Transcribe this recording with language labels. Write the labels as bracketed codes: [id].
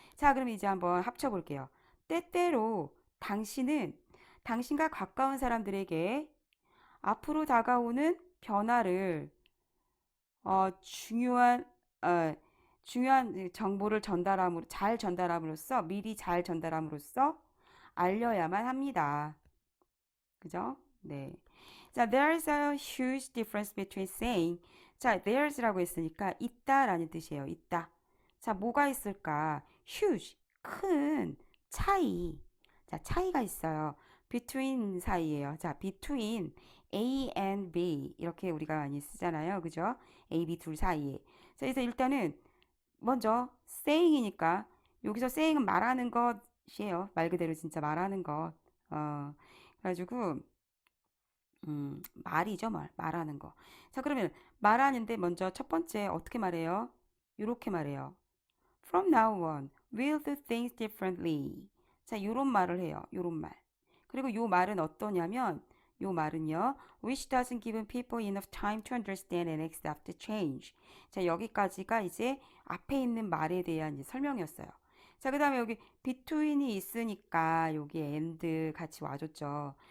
[ko] 자, 그럼 이제 한번 합쳐볼게요. 때때로 당신은 당신과 가까운 사람들에게 앞으로 다가오는 변화를 중요한 중요한 정보를 잘 전달함으로써 미리 잘 전달함으로써 알려야만 합니다. 그죠? 네. [en] 자, there's a huge difference between saying. [ko] 자, there's라고 했으니까 있다라는 뜻이에요. 있다. 자, 뭐가 있을까? huge, 큰 차이. 자, 차이가 있어요. between 사이예요. 자, [en] between A and B [ko] 이렇게 우리가 많이 쓰잖아요. 그죠? A, B 둘 사이에. 자, 그래서 일단은 먼저 saying이니까 여기서 saying은 말하는 것이에요. 말 그대로 진짜 말하는 것. 그래가지고 말이죠, 말하는 거. 자, 그러면 말하는데 먼저 첫 번째 어떻게 말해요? 이렇게 말해요. [en] From now on, we'll do things differently. [ko] 자, 요런 말을 해요. 요런 말. 그리고 요 말은 어떠냐면 요 말은요. [en] which doesn't give people enough time to understand and accept the change. [ko] 자, 여기까지가 이제 앞에 있는 말에 대한 설명이었어요. 자, 그 다음에 여기 between이 있으니까 여기 and 같이 와줬죠.